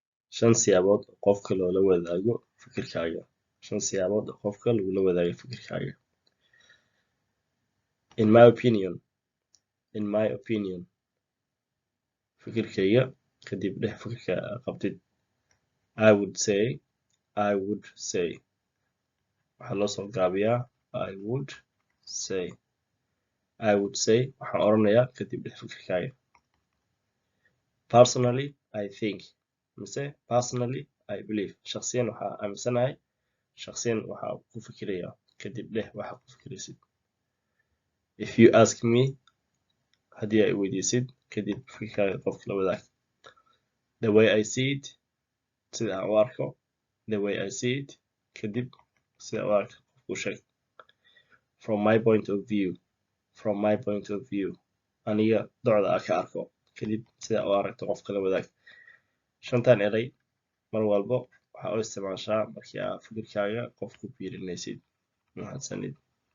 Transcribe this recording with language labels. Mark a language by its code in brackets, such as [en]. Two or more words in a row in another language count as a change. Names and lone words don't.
[so] shan siyaabood qofka loola wadaago fikirkaaga. shan siyaabood qofka lagula wadaago fikirkaaga. [en] in my opinion [so] fikirkayga kadib dheh fikirka qabtid. [en] I would say [so] waxaa loo soo gaabiyaa [en] I would say [so] waxaan oranayaa kadib dheh fikirkaaga. [en] personally I think [so] mise [en] personally I believe [so] shakhsiyan waxaa aaminsanahay, shakhsiyan waxaa ku fikirayaa kadib dheh waxa ku fikiraysid. [en] if you ask me [so] haddii ay weydiisid kadib fikirkaaga qofka la wadaag. [en] the way I see it [so] sida aan u arko. [en] the way I see it [so] kadib sida u arko qofku sheeg. [en] from my point of view [so] aniga docda aan ka arko kadib sida u aragto qofka la wadaag. shantan eray mar walbo waxaa u isticmaashaa markii aad fikirkaaga qof ku biirinaysid. mahadsanid.